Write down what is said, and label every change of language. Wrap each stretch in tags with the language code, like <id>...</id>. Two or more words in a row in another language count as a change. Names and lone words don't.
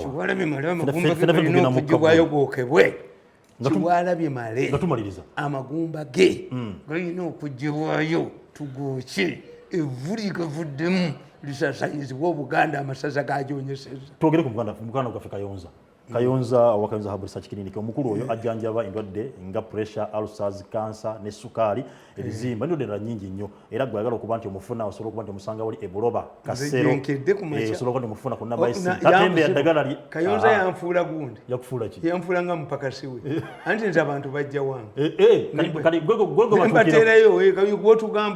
<lg>Chiwalabe Male amagumba ge galina okugibwayo gookebwe Chiwalabe Male amagumba ge galina okugibwayo tugooke evvu ligavuddemu lisasanyizibwa Obuganda amasaza gagyonyeseza twogere ku Buganda gwaffe Kayonza Kayonza wakayonza Herbal Research Clinic omukulu oyo ajjanjaba endwadde nga</lg> <en>pressure, ulcers, cancer</en> <lg>ne sukali ebizimba ndio dera nyingi nnyo era gwagala okuba nti omufuna osobola okuba nti omusanga wali ebuloba kasero osobola okuba nti omufuna ku namba esi katembe ya ddagala li Kayonza yanfuula gundi yakufuula ki yanfuula nga mupakasiwe anti nti abantu bajja wange kali gwego mbaterayo gwotugamba</lg>